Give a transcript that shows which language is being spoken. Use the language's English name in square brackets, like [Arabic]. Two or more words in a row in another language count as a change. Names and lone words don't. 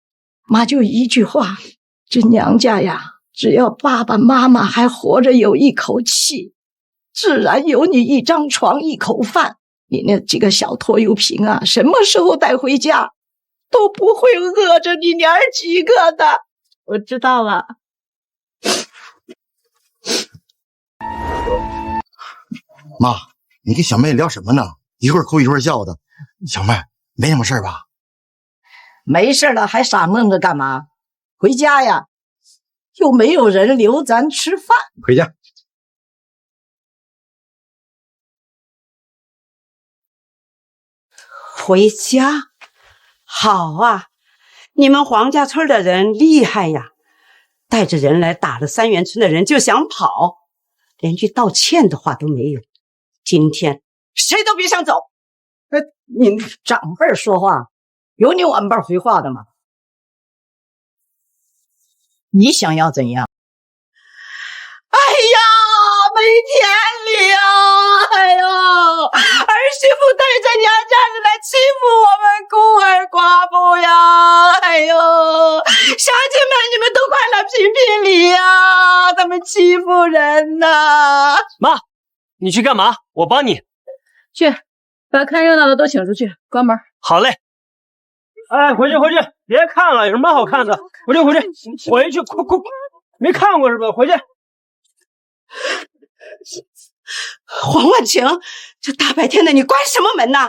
[Chinese] 媽就一句話，這娘家呀，只要爸爸媽媽還活着有一口氣，自然有你一張床一口飯。你那幾個小拖油瓶啊，什麼時候帶回家，都不會餓着你娘兒幾個的。我知道了。媽，你跟小妹聊什麼呢？一會兒哭一會兒笑的。小妹，沒什麼事吧？沒事了，還傻愣着幹嘛？回家呀，又沒有人留咱吃飯。回家。回家？好啊，你們黃家村的人厲害呀，帶着人來打了三元村的人就想跑，連句道歉的話都沒有。今天誰都別想走。你長輩說話有你晚輩回話的嗎？你想要怎樣？哎呀，沒天理啊！哎呦，兒媳婦帶着娘家人來欺負我們孤兒寡婦呀！哎呦，鄉親們，你們都快來評評理呀！他們欺負人吶！媽，你去幹嘛？我幫你。去，把看热闹的都请出去，关门。好嘞。哎，回去，别看了，有什么好看的？回去，快！没看过是吧？回去。黄婉晴，这大白天的你关什么门呐？